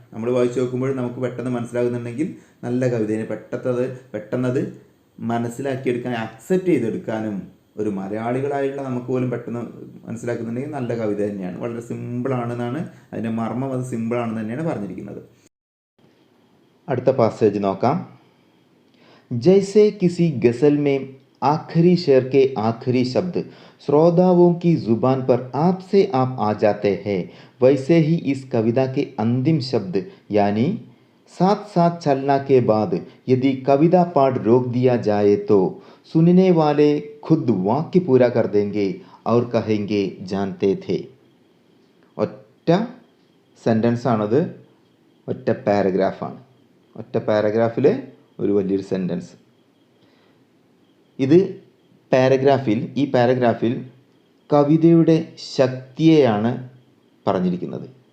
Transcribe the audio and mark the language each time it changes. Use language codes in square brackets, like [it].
[ml] നമ്മൾ വായിച്ചു നോക്കുമ്പോൾ നമുക്ക് പെട്ടെന്ന് മനസ്സിലാകുന്നുണ്ടെങ്കിൽ നല്ല കവിതയെ പെട്ടെന്നത് മനസ്സിലാക്കിയെടുക്കാൻ, അക്സെപ്റ്റ് ചെയ്തെടുക്കാനും ഒരു മലയാളികളായുള്ള നമുക്ക് പോലും പെട്ടെന്ന് മനസ്സിലാക്കുന്നുണ്ടെങ്കിൽ നല്ല കവിത തന്നെയാണ്. വളരെ സിമ്പിളാണെന്നാണ് അതിൻ്റെ മർമ്മം, അത് സിമ്പിളാണെന്ന് തന്നെയാണ് പറഞ്ഞിരിക്കുന്നത്. അടുത്ത പാസേജ് നോക്കാം. [hi] जैसे किसी गज़ल में आखिरी शेर के आखिरी शब्द श्रोताओं की ज़ुबान पर आप से आप आ जाते हैं, वैसे ही इस कविता के अंतिम शब्द यानी साथ साथ चलना के बाद यदि कविता पाठ रोक दिया जाए तो सुनने वाले खुद वाक्य पूरा कर देंगे और कहेंगे जानते थे. [ml] ഒറ്റ സെൻറ്റൻസ് ആണത്, ഒറ്റ പാരഗ്രാഫാണ്. ഒറ്റ പാരഗ്രാഫിൽ ഒരു വലിയൊരു സെൻറ്റൻസ്. ഈ പാരഗ്രാഫിൽ കവിതയുടെ ശക്തിയെയാണ് പറഞ്ഞിരിക്കുന്നത്.